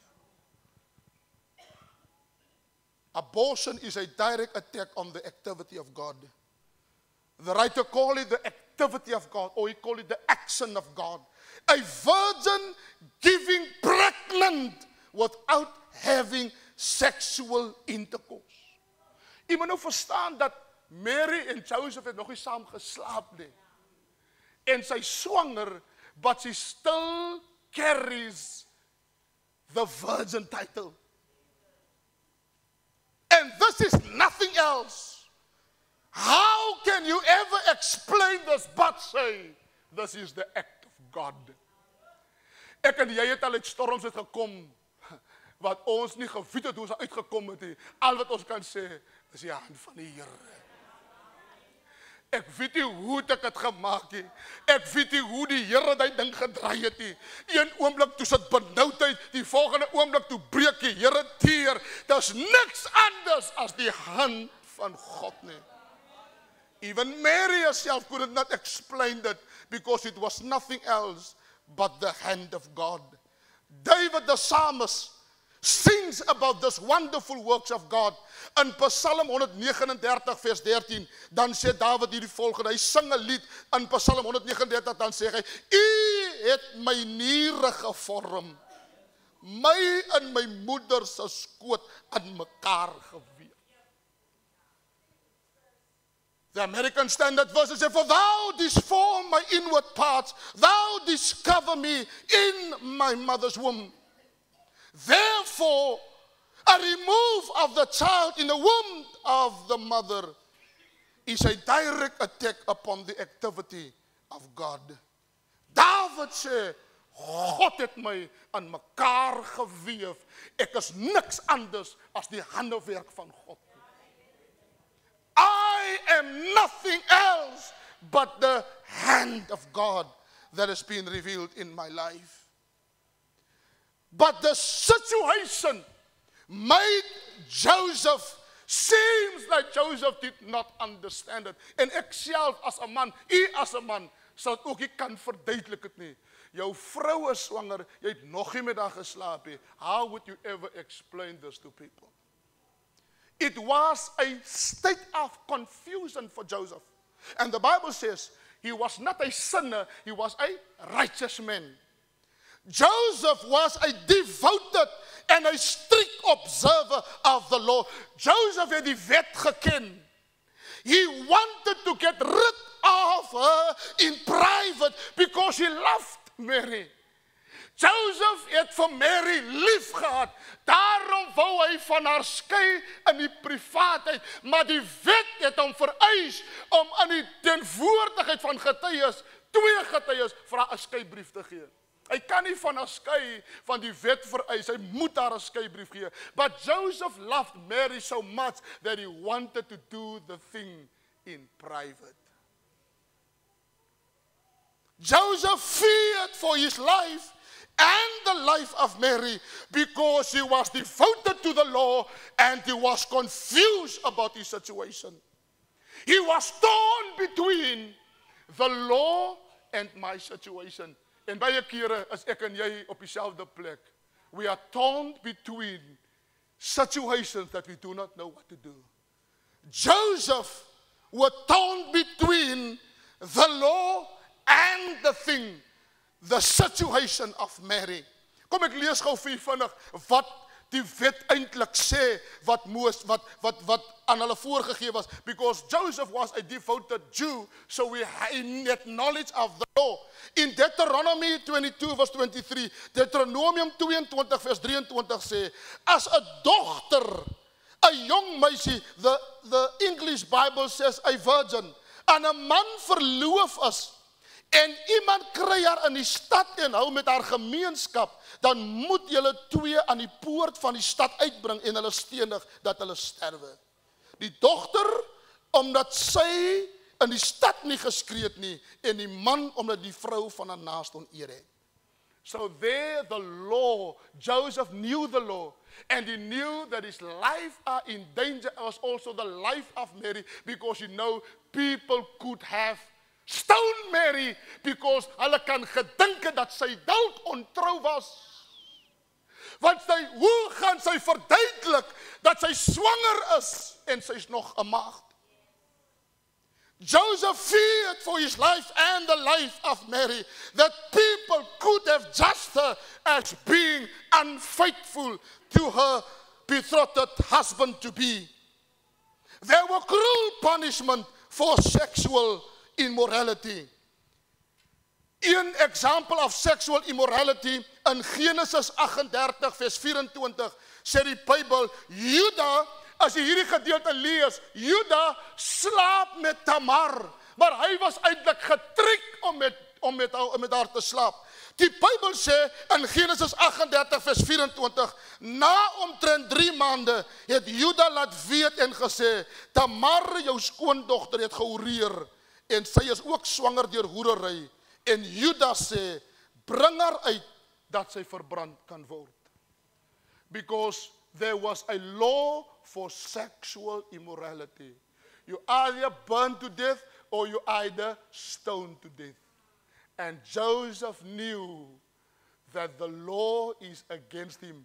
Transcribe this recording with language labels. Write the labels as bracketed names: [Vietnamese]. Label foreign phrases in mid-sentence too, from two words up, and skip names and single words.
[English] Abortion is a direct attack on the activity of God. The writer call it the activity of God, or he call it the action of God. A virgin giving pregnant without having sexual intercourse. [Afrikaans] Jy moet nou verstaan dat Mary en Joseph het nog nie saam geslaap nie. En sy swanger, [English] but she still carries the virgin title. And this is nothing else. How can you ever explain this but say, this is the act of God? [Afrikaans] Ek en jy het al uit storms uitgekom, wat ons nie geweet het hoe ons uitgekom het nie. Al wat ons kan sê, is die hand van die Here. Ek weet nie hoe ek het gemaak nie. Ek weet nie hoe die Here die ding gedraai het nie. Een oomblik toe sit benoudheid, die volgende oomblik toe breek die Here teer. Daar's niks anders as die hand van God nie. [English] Even Mary herself could not explain that because it was nothing else but the hand of God. David the psalmist sings about this wonderful works of God. [Afrikaans] In Psalm 139 vers 13, dan sê David hierdie volgende, hy sing 'n lied in Psalm 139, dan sê hy, U het my niere gevorm, my in my moeder se skoot aan mekaar gewewe. [English] The American Standard Version says, for thou didst form my inward parts, thou didst cover me in my mother's womb. Therefore, a remove of the child in the womb of the mother is a direct attack upon the activity of God. [Afrikaans] David sê, God het my aan mekaar gewewe. Ek is niks anders as die handewerk van God. [English] I am nothing else but the hand of God that has been revealed in my life. But the situation made Joseph, seems like Joseph did not understand it. [Afrikaans] En ek self as 'n man, u as 'n man, sal ook nie kan verduidelik dit nie. Jou vrou is swanger, jy het nog nie met haar geslaap nie. [English] How would you ever explain this to people? It was a state of confusion for Joseph. And the Bible says, he was not a sinner, he was a righteous man. Joseph was a devoted and a strict observer of the law. [Afrikaans] Joseph het die wet geken. [English] He wanted to get rid of her in private because he loved Mary. [Afrikaans] Joseph het vir Mary lief gehad. Daarom wou hy van haar skei in die privaatheid, maar die wet het hom vereis om in die teenwoordigheid van getuies, 2 getuies, vir haar 'n skeibrief te gee. Hy kan nie van haar skei van die wet vereis, hy moet haar 'n skeibrief gee. [English] But Joseph loved Mary so much that he wanted to do the thing in private. Joseph feared for his life and the life of Mary because he was devoted to the law and he was confused about his situation. He was torn between the law and my situation. [Afrikaans] En baie kere is ek en jy op dieselfde plek. [English] We are torn between situations that we do not know what to do. Joseph was torn between the law and the thing, the situation of Mary. [Afrikaans] Kom ek lees gou vir vinnig wat die wet eintlik sê wat aan hulle voorgegee was, [English] because Joseph was a devoted Jew, so he had knowledge of the law. In Deuteronomy 22 verse 23, [Afrikaans] Deuteronomium 22 vers 23 sê, as 'n dogter, 'n jong meisie, [English] the English Bible says a virgin, [Afrikaans] aan 'n man verloof is, en iemand kry haar in die stad en hou met haar gemeenskap, dan moet julle twee aan die poort van die stad uitbring en hulle stenig dat hulle sterwe. Die dogter, omdat sy in die stad nie geskree het nie, en die man, omdat die vrou van 'n naaste oneer het. [English] So there the law, Joseph knew the law, and he knew that his life are in danger, was also the life of Mary, because people could have stoned Mary, because [Afrikaans] hulle kan gedink het dat sy dalk ontrou was. Want hoe gaan sy verduidelik dat sy swanger is en sy's nog 'n maagd? [English] Joseph feared for his life and the life of Mary, that people could have judged her as being unfaithful to her betrothed husband-to-be. There were cruel punishment for sexual immorality. [Afrikaans] Een [English] example of sexual immorality [Afrikaans] in Genesis 38 vers 24 sê die Bybel, Juda, as jy hierdie gedeelte lees, Juda slaap met Tamar, maar hy was eintlik getrek om met haar te slaap. Die Bybel sê in Genesis 38 vers 24, na omtrent 3 maande het Juda laat weet en gesê, Tamar, jou skoondogter, het gehoreer, en sy is ook swanger deur hoerery. En Juda sê, bring haar uit, dat sy verbrand kan word. [English] Because there was a law for sexual immorality. You either burn to death, or you either stone to death. And Joseph knew that the law is against him.